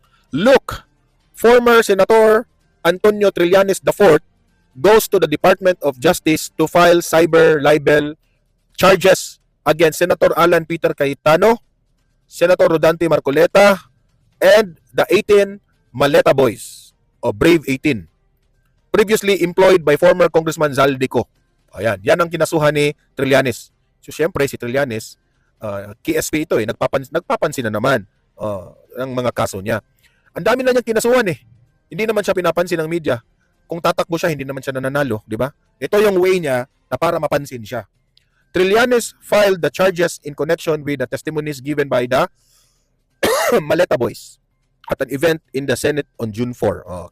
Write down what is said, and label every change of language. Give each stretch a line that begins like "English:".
English: Look, former Senator Antonio Trillanes IV goes to the Department of Justice to file cyber libel charges against Senator Alan Peter Cayetano, Senator Rodante Marcoleta, and the 18 Maleta Boys o Brave 18, previously employed by former Congressman Zaldico.
Filipino: Ayan, yan ang kinasuhan ni Trillanes. So syempre si Trillanes, KSP ito nagpapansin na naman ng mga kaso niya. Ang dami na niyang kinasuhan Hindi naman siya pinapansin ng media. Kung tatakbo siya, hindi naman siya nananalo, di ba? Ito yung way niya na para mapansin siya.
English: Trillanes filed the charges in connection with the testimonies given by the Maleta Boys at an event in the Senate on June 4.